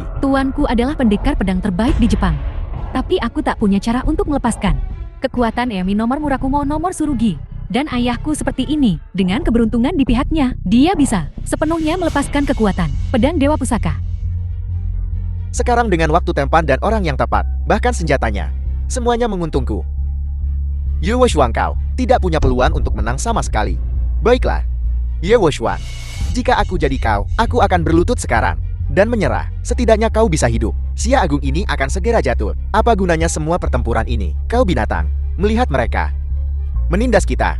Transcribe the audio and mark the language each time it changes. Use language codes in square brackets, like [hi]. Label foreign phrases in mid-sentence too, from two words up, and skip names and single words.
[id] Tuanku adalah pendekar pedang terbaik di Jepang. Tapi aku tak punya cara untuk melepaskan kekuatan Emi nomor Murakumo nomor Tsurugi. Dan ayahku seperti ini, dengan keberuntungan di pihaknya, dia bisa sepenuhnya melepaskan kekuatan pedang Dewa Pusaka. Sekarang dengan waktu tempan dan orang yang tepat, bahkan senjatanya, semuanya menguntungku. Ye Wushuang, kau tidak punya peluang untuk menang sama sekali. Baiklah, Ye Wushuang, jika aku jadi kau, aku akan berlutut sekarang dan menyerah. Setidaknya kau bisa hidup. Xia Agung ini akan segera jatuh. Apa gunanya semua pertempuran ini? Kau binatang, melihat mereka menindas kita.